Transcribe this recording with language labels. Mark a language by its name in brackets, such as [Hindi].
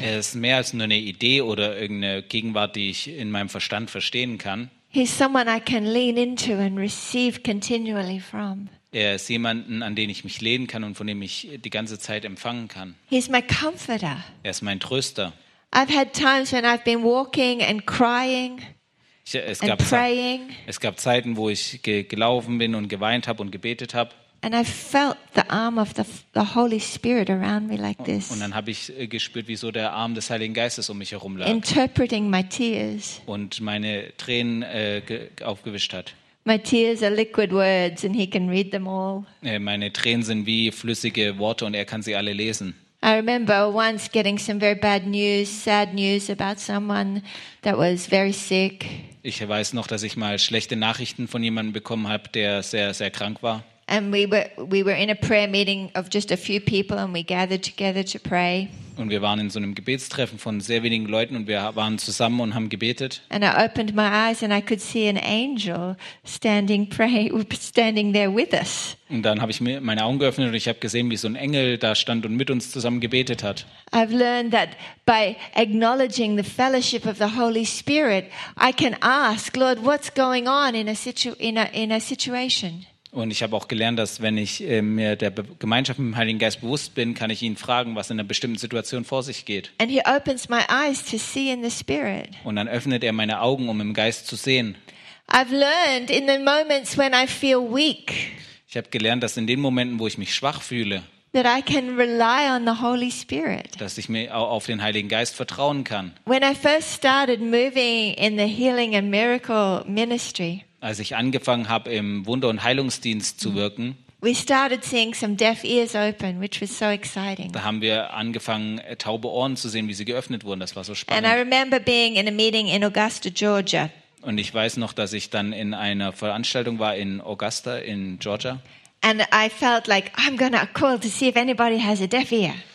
[German] Er ist mehr als nur eine Idee oder irgendeine Gegenwart, die ich in meinem Verstand verstehen kann. [English] He's someone I can lean into and receive continually from. [German] Er ist jemanden, an den ich mich lehnen kann und von dem ich die ganze Zeit empfangen kann. [English] He's my comforter. [German] Er ist mein Tröster. [English] I've had times when I've been walking and crying. [German] Es gab Zeiten, wo ich gelaufen bin und geweint habe und gebetet habe. [English] And I felt the arm of the Holy Spirit around me like this. [German] Und dann habe ich gespürt, wie so der Arm des Heiligen Geistes um mich herum lag. [English] Interpreting my tears. [German] Und meine Tränen aufgewischt hat. [English] My tears are liquid words and he can read them all. [German] Meine Tränen sind wie flüssige Worte und er kann sie alle lesen. [English] I remember once getting some very bad news, sad news about someone that was very sick. [German] Ich weiß noch, dass ich mal schlechte Nachrichten von jemandem bekommen habe, der sehr sehr krank war. [English] And we were in a prayer meeting of just a few people and we gathered together to pray. [German] Und wir waren in so einem Gebetstreffen von sehr wenigen Leuten und wir waren zusammen und haben gebetet. [English] And I opened my eyes and I could see an angel standing there with us. [German] Und dann habe ich mir meine Augen geöffnet und ich habe gesehen, wie so ein Engel da stand und mit uns zusammen gebetet hat. [English] I've learned that by acknowledging the fellowship of the Holy Spirit, I can ask, Lord, what's going on in a situation? [German] Und ich habe auch gelernt, dass wenn ich mir der Gemeinschaft mit dem Heiligen Geist bewusst bin, kann ich ihn fragen, was in einer bestimmten Situation vor sich geht. [English] And he opens my eyes to see in the Spirit. [German] Und dann öffnet er meine Augen, um im Geist zu sehen. [English] I've learned in the moments when I feel weak. [German] Ich habe gelernt, dass in den Momenten, wo ich mich schwach fühle, [English] that I can rely on the Holy Spirit. [German] Dass ich mir auf den Heiligen Geist vertrauen kann. [English] When I first started moving in the healing and miracle ministry. [German] Als ich angefangen habe, im Wunder- und Heilungsdienst zu wirken. [English] We started seeing some deaf ears open, which was so exciting. [German] Da haben wir angefangen, taube Ohren zu sehen, wie sie geöffnet wurden. Das war so spannend. [English] And I remember being in a meeting in Augusta, Georgia. [German] Und ich weiß noch, dass ich dann in einer Veranstaltung war in Augusta in Georgia. [English] And I felt like I'm gonna call to see if anybody has a deaf ear.